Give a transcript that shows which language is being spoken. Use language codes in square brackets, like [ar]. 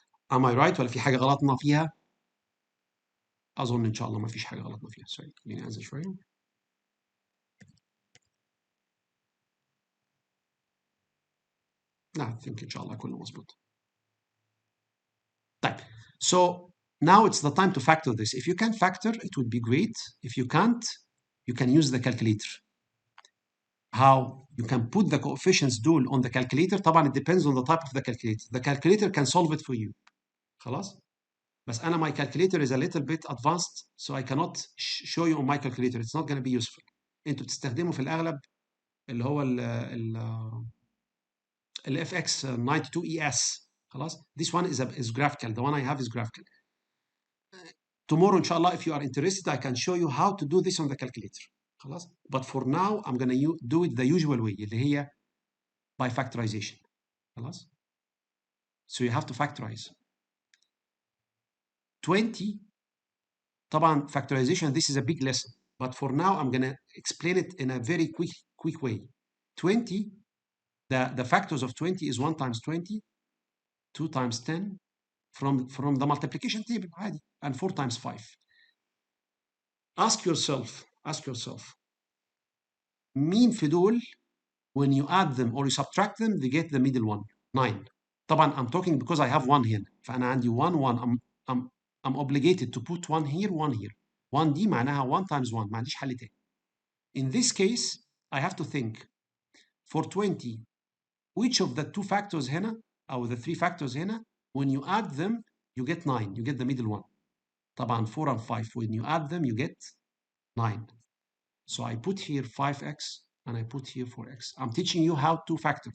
[en] Am I right? [ar] ولا في حاجة غلطنا فيها؟ اظن ان شاء الله ما فيش حاجه غلطنا فيها. سوري خليني انزل شويه. لا I think ان شاء الله كله مظبوط. [en] طيب so now it's the time to factor this. If you can factor it would be great. If you can't you can use the calculator. How you can put the coefficients دول on the calculator. طبعا it depends on the type of the calculator. The calculator can solve it for you. خلاص بس أنا my calculator is a little bit advanced so I cannot show you on my calculator. It's not going to be useful. [ar] أنتوا بتستخدموا في الأغلب اللي هو ال FX 92ES. [en] خلاص this one is graphical. The one I have is graphical. Tomorrow إن شاء الله if you are interested I can show you how to do this on the calculator. خلاص but for now I'm going to do it the usual way [ar] اللي هي [en] by factorization. خلاص so you have to factorize 20. طبعا factorization this is a big lesson but for now I'm going to explain it in a very quick way. 20 the factors of 20 is 1 times 20, 2 times 10 from the multiplication table عادي and 4 times 5. ask yourself [ar] مين في دول [en] when you add them or you subtract them they get the middle one 9. طبعا I'm talking because I have 1 [ar] هنا فأنا عندي [en] 1 I'm obligated to put 1 here 1 here. [ar] 1 دي معناها 1 times 1 ما عنديش حل تاني. [en] In this case I have to think for 20 which of the 2 factors [ar] هنا أو [en] the 3 factors هنا when you add them you get 9 you get the middle one. طبعا 4 and 5 when you add them you get 9. So I put here 5x and I put here 4x. I'm teaching you how to factor.